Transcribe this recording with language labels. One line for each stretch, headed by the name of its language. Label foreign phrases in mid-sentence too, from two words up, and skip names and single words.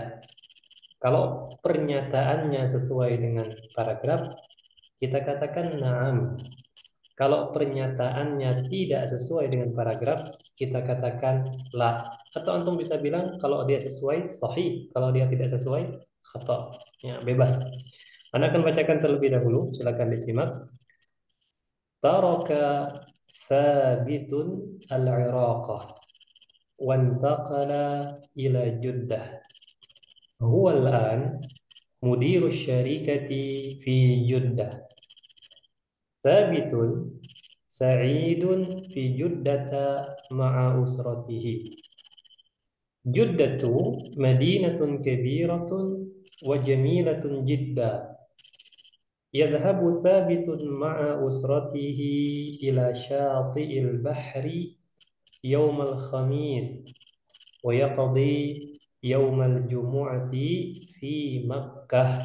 Indonesian: Kalau pernyataannya sesuai dengan paragraf, kita katakan na'am. Kalau pernyataannya tidak sesuai dengan paragraf, kita katakan la. Atau antum bisa bilang kalau dia sesuai, sahih. Kalau dia tidak sesuai, khata. Ya, bebas. Anda akan bacakan terlebih dahulu. Silakan disimak.
Arabic: ترك ثابت العراق وانتقل إلى جدة. هو الآن مدير شركة في جدة. ثابت سعيد في جدة مع أسرته. جدة مدينة كبيرة وجميلة جدا. يذهب ثابت مع أسرته إلى شاطئ البحر يوم الخميس ويقضي يوم الجمعة في مكة.